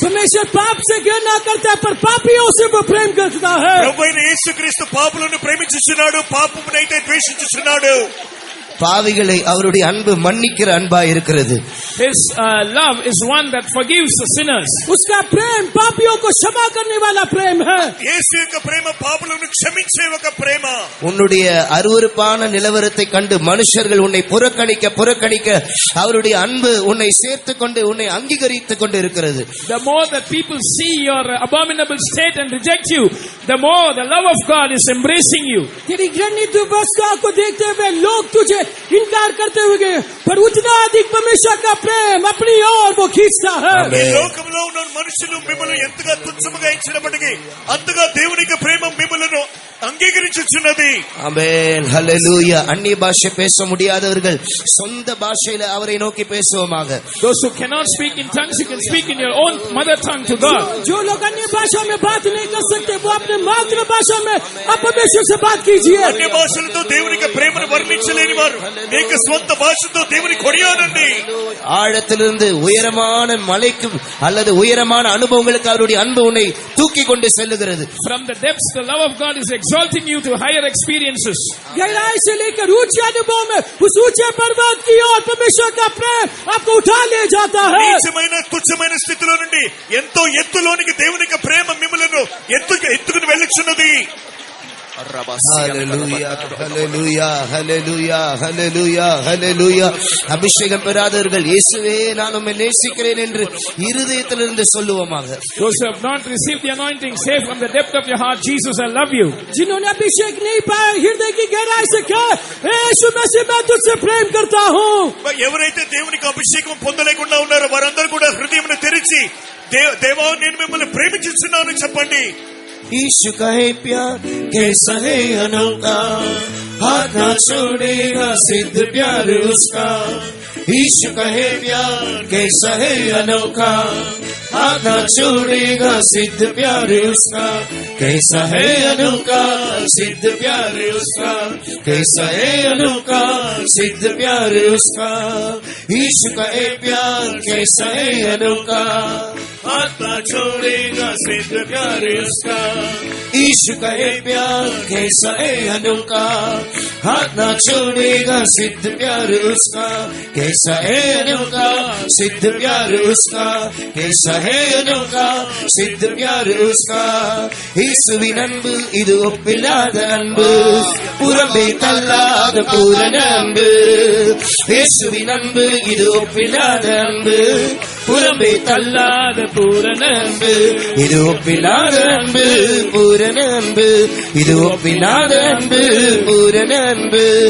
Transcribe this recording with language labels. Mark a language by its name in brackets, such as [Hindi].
[Hindi] परमेश्वर पाप से घृणा करता है पर पापियों से वो प्रेम करता है. [Telugu] ప్రభువైన యేసుక్రీస్తు పాపులను ప్రేమించుచున్నాడు, పాపమునైతే ద్వేషించుచున్నాడు. [Tamil] பாவிகளை அவருடைய அன்பு மன்னிக்கிற அன்பா இருக்கிறது. [English] His love is one that forgives the sinners. [Hindi] उसका प्रेम पापियों को क्षमा करने वाला प्रेम है. [Telugu] యేసు యొక్క ప్రేమ పాపులను క్షమించే ఒక ప్రేమ. [Tamil] உன்னுடைய அருவருப்பான நிலவரத்தை கண்டு மனுஷர்கள் உன்னை புறக்கணிக்க அவருடைய அன்பு உன்னை சேர்த்துக் கொண்டு உன்னை அங்கீகரித்துக் கொண்டு இருக்கிறது. [English] The more that people see your abominable state and reject you, the more the love of God is embracing you. [Hindi] तेरी घृणित अवस्था को देखते हुए लोग तुझे इनकार करते हुए पर उतना अधिक परमेश्वर का प्रेम अपनी ओर वो खींचता है. [Telugu] ఈ లోకంలో ఉన్న మనుషులు మిమ్మల్ని ఎంతగా తుచ్చముగా ఎంచినప్పటికీ అంతగా దేవుని యొక్క ప్రేమ మిమ్మల్ని అంగీకరించుచున్నది. [Tamil] ஆமென், ஹல்லேலூயா. அந்நிய பாஷை பேச முடியாதவர்கள் சொந்த பாஷையில அவரை நோக்கி பேசுவோமாக. [English] Those who cannot speak in tongues, you can speak in your own mother tongue to God. [Hindi] जो लोग अन्य भाषा में बात नहीं कर सकते वो अपने मातृभाषा में आप परमेश्वर से बात कीजिए. [Telugu] అన్య భాషలతో దేవుని యొక్క ప్రేమను వర్ణించలేని వారు మీకు స్వంత భాషతో దేవుని కొనియాడండి. [Tamil] ஆழத்திலிருந்து உயரமான மலைக்கு அல்லது உயரமான அனுபவங்களுக்கு அவருடைய அன்பு உன்னை தூக்கி கொண்டு செல்லுகிறது. [English] From the depths, the love of God is exalting you to higher experiences. [Hindi] गहराई से लेकर ऊंचे अनुभव में उस ऊंचे पर्वत की ओर परमेश्वर का प्रेम आपको उठा ले जाता है. [Telugu] నీచమైన తుచ్చమైన స్థితిలో నుండి ఎంతో ఎత్తులోనికి దేవుని యొక్క ప్రేమ మిమ్మల్ని ఎత్తుకుని వెళ్ళుచున్నది. [Tamil] ஹல்லேலூயா, ஹல்லேலூயா, ஹல்லேலூயா, ஹல்லேலூயா, ஹல்லேலூயா. அபிஷேகம் பெறாதவர்கள் இயேசுவே நான் உம்மை நேசிக்கிறேன் என்று இருதயத்திலிருந்து சொல்லுவோமாக. [English] Those who have not received the anointing, say from the depth of your heart, Jesus, I love you. [Hindi] जिन्होंने अभिषेक नहीं पाया हृदय की गहराई से कहा यीशु मसीह मैं तुझसे प्रेम करता हूँ. [Telugu] ఎవరైతే దేవునికి అభిషేకం పొందలేకుండా ఉన్నారో వారందరూ కూడా హృదయమును తెరిచి దేవా నేను మిమ్మల్ని ప్రేమించుచున్నాను చెప్పండి. [Hindi] यीशु कहे प्यार कैसा है अनोखा, हाथ ना छोड़ेगा सिद्ध प्यार उसका. यीशु कहे प्यार कैसा है अनोखा, हाथ ना छोड़ेगा सिद्ध प्यार उसका. कैसा है अनोखा सिद्ध प्यार उसका, कैसा है अनोखा सिद्ध प्यार उसका. यीशु कहे प्यार कैसा है अनोखा, हाथ ना छोड़ेगा सिद्ध प्यार उसका. यीशु कहे प्यार कैसा है अनोखा, हाथ ना छोड़ेगा सिद्ध प्यार उसका. कैसा है अनोखा सिद्ध प्यार उसका, कैसा है अनोखा सिद्ध प्यार उसका. [Tamil] இயேசுவின் அன்பு இது ஒப்பில்லாத அன்பு, புறம்பே தள்ளாத பூரண அன்பு. இயேசுவின் அன்பு இது ஒப்பில்லாத அன்பு, புறம்பே தள்ளாத பூரண அன்பு. இது ஒப்பில்லாத அன்பு பூரண அன்பு, இது ஒப்பில்லாத அன்பு பூரண அன்பு.